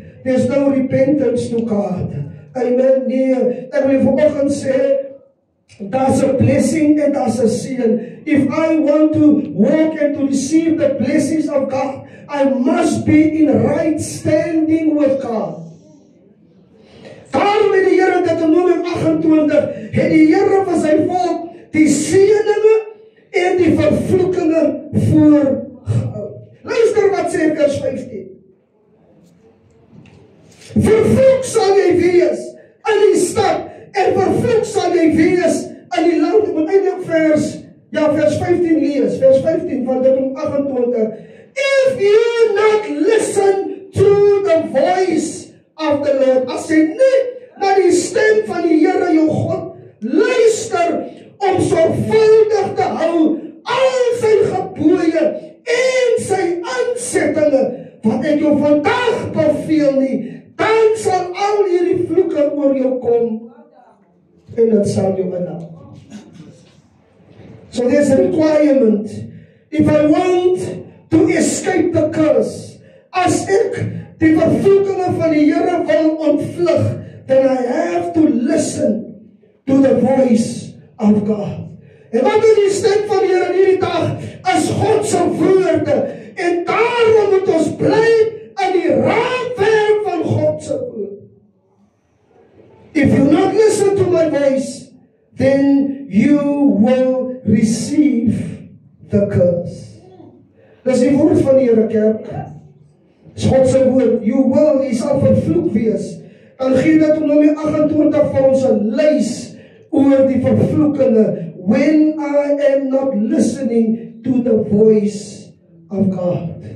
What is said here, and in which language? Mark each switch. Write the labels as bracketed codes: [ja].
[en] There's no repentance to God. Amen. [af] Nee, ek wil vanoggend sê, daar's 'n blessing en daar's 'n seën. [en] If I want to walk and to receive the blessings of God, I must be in right standing with God. [af] Daarom het die Here Deuteronomium 28, het die Here vir sy volk die seëninge en die vervloekinge voorgehou. Luister wat sê vers 15. Vervloek sal jy wees in die stad en vervloek sal jy wees in die land. Ek moet eintlik vers 15 lees, vers 15 van Deuteronomium 28. [en] If you not listen to the voice of the Lord, [af] as jy nie na die stem van die Here jou God luister om sorgvuldig te hou al sy gebooie en sy aansettinge wat ek jou vandag beveel nie, dan sal al hierdie vloeke oor jou kom en dit sal jou inhou. [en] So there's a requirement. If I want to escape the curse, [af] as ek die vervloekinge van die Here wil ontvlug, [en] then I have to listen to the voice of God. [af] En wat is die stem van die Here in hierdie dag? Is God se woorde. En daarom moet ons bly in die raamwerk van God se woord. [en] If you not listen to my voice, then you will receive the curse. [af] Dis die woord van die Here, kerk. Dis God se woord. [en] You will, [af] jy sal vervloek wees. Dan gee Deuteronomium 28 vir ons 'n lys oor die vervloekinge. [en] When I am not listening to the voice of God.